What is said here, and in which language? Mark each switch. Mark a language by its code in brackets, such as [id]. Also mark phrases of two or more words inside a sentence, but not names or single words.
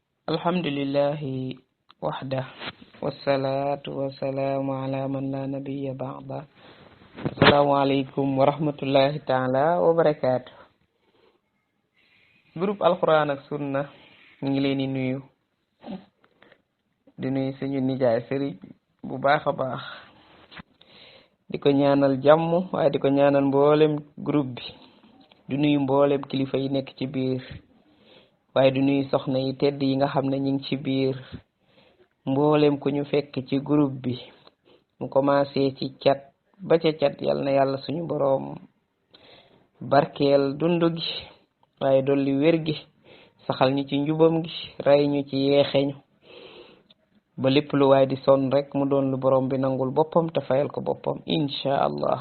[ar] الحمد لله وحده والصلاة والسلام على من لا نبي بعده. السلام عليكم ورحمة الله تعالى وبركاته. [wo] Groupe Alquran ak Sunna ñu ngi leen di nuyu suñu nijaay sëriñ bu baaxa baax diko ñaanal jamm waaye diko ñaanal mboolem groupe bi di nuyu mboolem kilifa yi nekk ci biir waaye di nuyu soxna yi tedd yi nga xam ne ñu ngi ci biir mboolem ku ñu fekk ci groupe bi mu commencé ci chat ba ca chat yal na yàlla suñu boroom barkeel dundu gi waaye dolli wér gi saxal ñu ci njubam gi ray ñu ci yeexeñu ba lépp lu waay di sonn rek mu doon lu boroom bi nangul boppam te fayal ko boppam [ar] إن شاء الله.